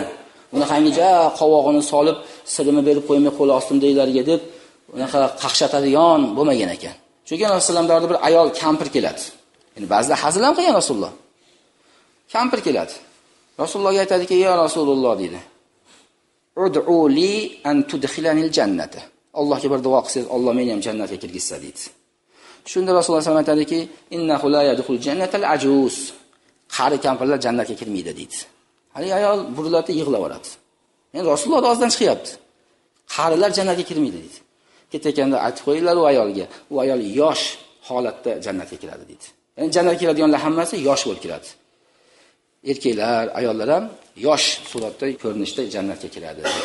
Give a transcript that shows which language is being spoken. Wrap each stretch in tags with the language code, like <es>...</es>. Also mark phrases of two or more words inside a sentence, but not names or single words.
<uz>Uni hangicha qovog'ini solib, sirini berib qo'ymay qo'l ostimdagilarga deb unaqa qaqshatadigan bo'lmagan ekan. Chunki Rasulullohda bir ayol kampir keladi. Ya'ni ba'zida hazil ham qilgan Rasululloh. Kampir keladi. Rasulullohga aytadiki,</uz> <ar>"يا رسول الله"</ar> <uz>deydi.</uz> <ar>"ادع لي أن تدخلني الجنة."</ar> <uz>Allohga bir duo qilsangiz, Alloh meni ham jannatga kirgizsa deydi. Shunda Rasululloh</uz> <ar>صلى الله عليه وسلم</ar> <uz>aytadiki,</uz> <ar>"إنه لا يدخل الجنة العجوز."</ar> <uz>Qari kampirlar jannatga kirmaydi deydi. Hali ayol buriladi, yig'laveradi. Endi Rasululloh og'zidan chiqyapti. Qarilar jannatga kirmaydi deydi. Ketayotganda aytib qo'yinglar u ayolga. U ayol yosh holatda jannatga kiradi deydi. Ya'ni jannatga kiradiganlar hammasi yosh bo'lib kiradi. Erkaklar, ayollar ham yosh suratda, ko'rinishda jannatga kiradi deydi.</uz>